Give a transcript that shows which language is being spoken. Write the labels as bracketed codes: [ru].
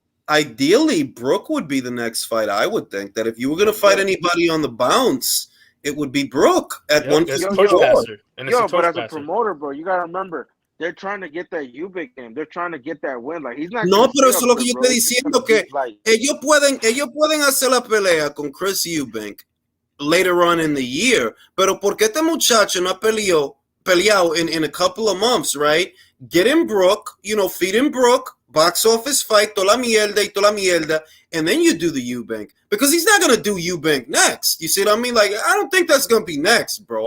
[en] Ideally, Brook would be the next fight. I would think that if you were going to fight anybody on the bounce, it would be Brook at 154. But as a promoter, bro, you gotta remember they're trying to get that Eubank game. They're trying to get that win. Like he's not. [es] No, pero eso es lo que yo estoy diciendo que ellos pueden hacer la pelea con Chris Eubank [en] later on in the year. [es] Pero porque este muchacho no ha peleado [en] in a couple of months, right? Get him Brook, feed him Brook, box office fight, [es] toda la mierda, [en] and then you do the Eubank. Because he's not going to do Eubank next. You see what I mean? Like, I don't think that's going to be next, bro.